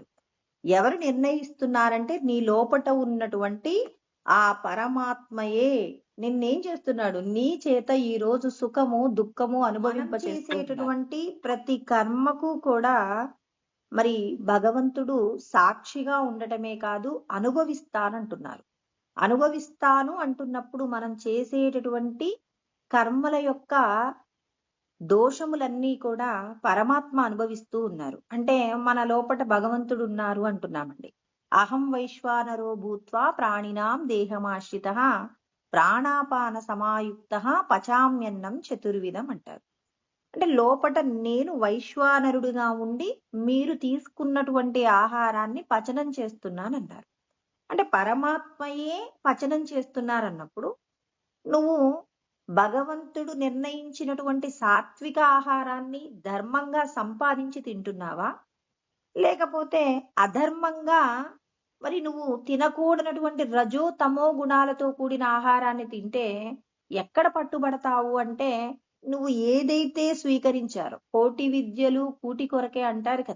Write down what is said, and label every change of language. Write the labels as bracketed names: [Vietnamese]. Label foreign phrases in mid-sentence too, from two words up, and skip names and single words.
[Telugu] ఎవరు నిర్ణయిస్తున్నారంటే నీ లోపట ఉన్నటువంటి ఆ పరమాత్మయే నిన్నేం చేస్తున్నాడు, నీ చేత ఈ రోజు సుఖము దుఃఖము అనుభవింపచేసేటటువంటి ప్రతి కర్మకు కూడా మరి భగవంతుడు సాక్షిగా ఉండటమే కాదు అనుభవిస్తానంటున్నారు. అనుభవిస్తాను అంటున్నప్పుడు మనం చేసేటటువంటి కర్మల యొక్క దోషములన్నీ కూడా పరమాత్మ అనుభవిస్తూ ఉన్నారు. అంటే మన లోపట భగవంతుడు ఉన్నారు అంటున్నామండి. [Sanskrit] అహం వైశ్వానరో భూత్వా ప్రాణినాం దేహమాశ్రిత ప్రాణాపాన సమాయుక్త పచామ్యన్నం చతుర్విధం అంటారు. [Telugu] అంటే లోపట నేను వైశ్వానరుడుగా ఉండి మీరు తీసుకున్నటువంటి ఆహారాన్ని పచనం చేస్తున్నానన్నారు. అంటే పరమాత్మయే పచనం చేస్తున్నారన్నప్పుడు నువ్వు భగవంతుడు నిర్ణయించినటువంటి సాత్విక ఆహారాన్ని ధర్మంగా సంపాదించి తింటున్నావా లేకపోతే అధర్మంగా మరి నువ్వు తినకూడనటువంటి రజో తమో గుణాలతో కూడిన ఆహారాన్ని తింటే ఎక్కడ పట్టుబడతావు అంటే నువ్వు ఏదైతే స్వీకరించారో కోటి విద్యలు కూటి కొరకే అంటారు కదా.